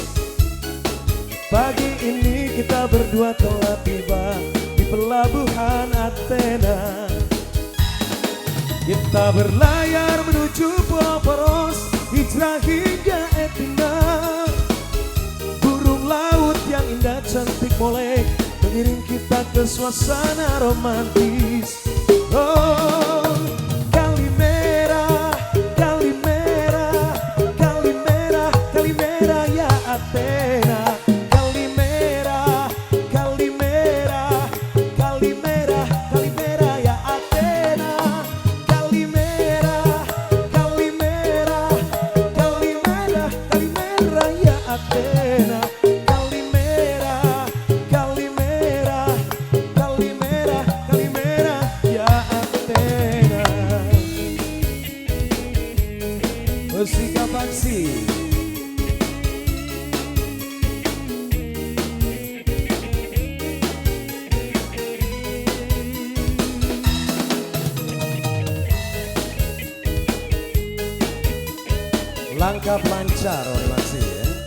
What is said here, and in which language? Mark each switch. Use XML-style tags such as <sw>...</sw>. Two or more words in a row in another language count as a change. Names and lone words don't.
<ms>Pagi ini kita berdua telah tiba di pelabuhan Athena. Kita berlayar menuju Pulau Poros, hijrah hingga Etina. Yang indah cantik molek mengiring kita ke suasana romantis.</ms> <el>Oh, Καλημέρα, Καλημέρα, Καλημέρα, Καλημέρα ya Athena. Καλημέρα, Καλημέρα, Καλημέρα, Καλημέρα ya Athena. Καλημέρα, Καλημέρα, Καλημέρα, Καλημέρα ya Athena.</el> <ms>Musika Paksi. Langkah lancar oleh Paksi ya.</ms>